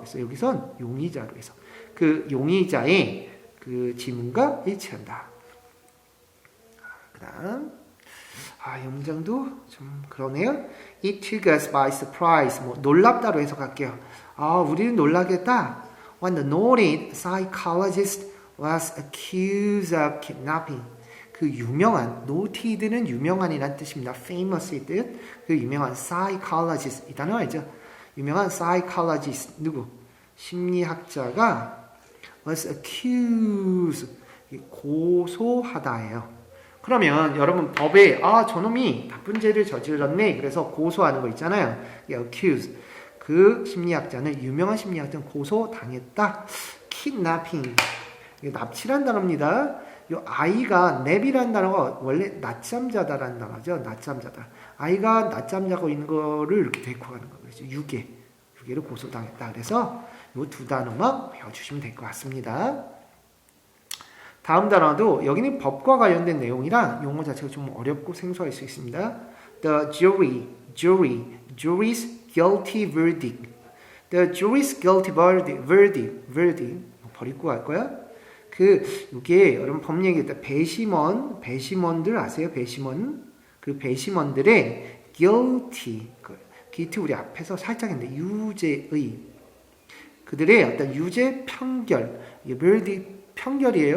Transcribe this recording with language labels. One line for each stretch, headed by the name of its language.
Korean: 그래서 여기선 용의자로 해서 그 용의자의 그 지문과 일치한다. 그다음 이 문장도 좀 그러네요.
English: It took us by surprise.
Korean: 뭐 놀랍다로 해석할게요. 우리는 놀라겠다.
English: When the noted psychologist was accused of kidnapping.
Korean: 그 유명한, noted는 유명한이란 뜻입니다. famous의 뜻. 그 유명한 psychologist, 이 단어 알죠? 유명한 psychologist, 누구? 심리학자가 was accused, 고소하다예요. 그러면 여러분 법에 저놈이 나쁜 죄를 저질렀네. 그래서 고소하는 거 있잖아요.
English: accused.
Korean: 그 심리학자는, 유명한 심리학자는 고소당했다. kidnapping. 납치란 단어입니다. 이 아이가, 냅이라는 단어가 원래 낮잠자다라는 단어죠. 낮잠자다. 아이가 낮잠 자고 있는 거를 이렇게 데리고 가는 거예요. 그래서 유괴를 고소당했다. 그래서 이 두 단어만 외워주시면 될 것 같습니다. 다음 단어도 여기는 법과 관련된 내용이라 용어 자체가 좀 어렵고 생소할 수 있습니다.
English: The jury's guilty verdict. The jury's guilty verdict.
Korean: 버리고 갈 거야? 이게 여러분 법 얘기했다. 배심원들 아세요? 그 배심원들의 guilty 우리 앞에서 살짝 했는데 유죄의 그들의 어떤 유죄 판결, verdict 판결이에요.